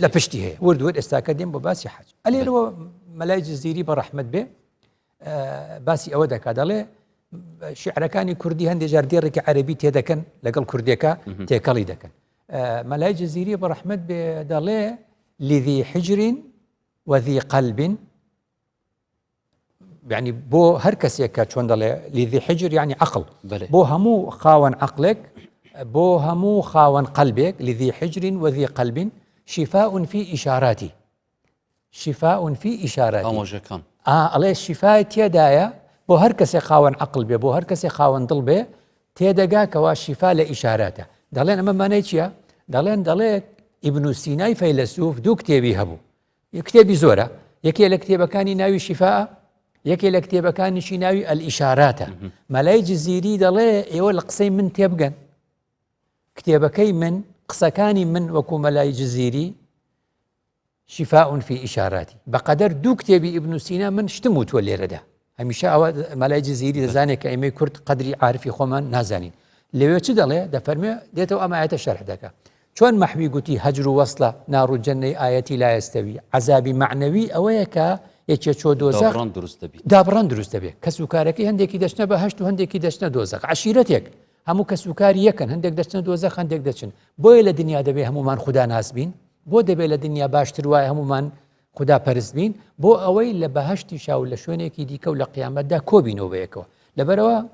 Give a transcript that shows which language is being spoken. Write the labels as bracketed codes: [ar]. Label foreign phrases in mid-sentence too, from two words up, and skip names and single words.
[ckb] لە پشتی هەیە وردوێت ئێستاکە دێن بۆ باسی حەج ئەلێرەوە مەلای جزیری بە ڕەحمەت بێ باسی ئەوە دەکات دەڵێ شیعرەکانی کوردی هەندێک جار دێڕێکی عەرەبی تێدەکەن لەگەڵ کوردێکە تێکەڵی دەکەن مەلای جزیری بە ڕەحمەت بێ دەڵێ [ar] لذی حجر وذی قلب [ckb] يعني بۆ هەر کەسێک کە چۆن دەڵێ [ar] لذی حجر [ckb] يعني عقل بۆ هەموو خاوەن عقلێک بۆ هەموو خاوەن قەلبێک [ar] لذی حجر وذی قلب شفاء في إشاراتي شفاء في إشاراتي [ckb] ئامۆژەکان ئەڵێ شیفای تێدایە بۆ هەر کەسێک خاوەن عقل بێ بۆ هەر کەسێک خاوەن دڵ بێ تێدەگا کەوا شیفا لە ئیشاراتە دەڵێن ئەمە مانای چییە؟ دەڵێ ئیبن سینای فەیلسوف دوو کتێبی هەبوو کتێبی زۆرە یەکێ لە کتێبەکانی ناوی شیفاء یەکێ لە کتێبەکانیشی ناوی ئەلئیشاراتە مەلای جزیری دەڵێ ئێوە لە قسەی من تێبگەن کتێبەکەی من قسەکانی من وەکو مەلای جزیری شفاء [ar] في إشاراتي [ckb] بقدر دوو کتێبی ئیبن سینا من شتم وتوە لێرەدا هەمیشە ئەوە مەلای جزیری دەزانێت کە ئێمەی کورد قەدری عارفی خۆمان نازانین لەوێ چ دەڵێ دەفەرمێ دێتەوە ئەم ئاەتە شەرح دەکات چۆن مەحوی گوتی هەجر و وەسڵە نار و جەنەی ئاەتی [ar] لا یەستەوی [ckb] عەزابی معنەوی ئەوەیە کە یەکێ چۆ دۆزەخ دابڕان دروست دەبێت کەس و کارەکەی هەندێکی دەچنە بەهەشت و هەندێکی دەچنە دۆزەخ عەشیرەتێک هەموو کەس و کاری یەکەن هەندێک دەچنە دۆزەخ هەندێک دەچن بۆیە لە دنیا دەبێ هەمومان خوددا ناس بین بۆ دەبێت لە دنیا باشتر وایە هەمومان خوددا پەرست بین بۆ ئەوەی لە بەهەشتی شاو لە شوێنێکی دیکە و لە قیامەتدا کۆبینەوە بەیەکەوە لەبەرەوە